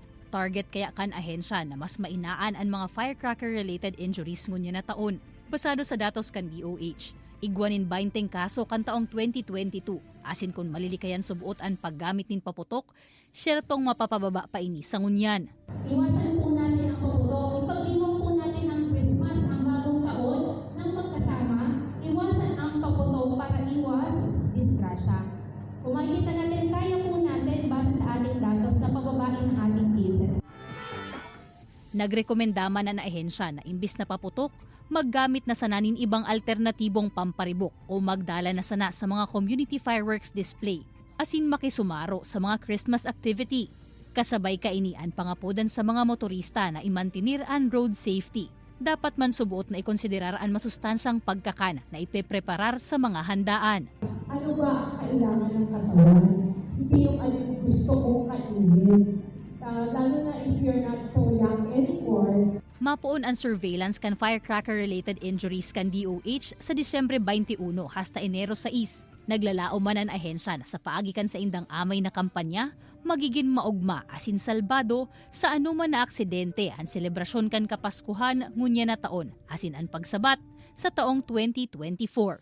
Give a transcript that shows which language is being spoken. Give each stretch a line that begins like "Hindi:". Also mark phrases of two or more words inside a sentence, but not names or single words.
Bikol: Target kaya kan ahensya na mas mainaan ang mga
English: firecracker-related injuries
Bikol: ngunya na taon. Basado sa datos kan DOH, igwanin 20 kaso kan taong 2022. Asin kung malilikayan subuot ang paggamit nin paputok, syertong mapapababa pa ini sa ngunyan.
Filipino: Iwasan po natin ang paputok. Ipagdiwang po natin ang Christmas, ang bagong taon, ng magkasama. Iwasan ang paputok para iwas disgrasya. Kung makikita natin, kaya po natin base sa ating datos na pababain ang ating cases.
Bikol: Nagrekomenda man na ahensya na imbis na paputok, maggamit na sananin ibang alternatibong pamparibok o magdala na sana sa mga
English: community fireworks display,
Bikol: asin makisumaro sa mga
English: Christmas activity.
Bikol: Kasabay kainian pangapodan sa mga motorista na imantinir ang
English: road safety.
Bikol: Dapat man subuot na ikonsiderar ang masustansyang pagkakan na ipepreparar sa mga handaan.
Filipino: Ano ba ang kailangan ng katawan? Hindi yung alin gusto kong kainin.
English: Lalo na if you're not so young anymore.
Bikol: Mapuon ang surveillance kan
English: firecracker-related injuries
Bikol: kan DOH sa Disyembre 21 hasta Enero 6. Naglalao man ang ahensya na sa paagikan sa indang amay na kampanya, magiging maugma asin salbado sa anuman na aksidente ang selebrasyon kan Kapaskuhan ngunya na taon asin ang pagsabat sa taong 2024.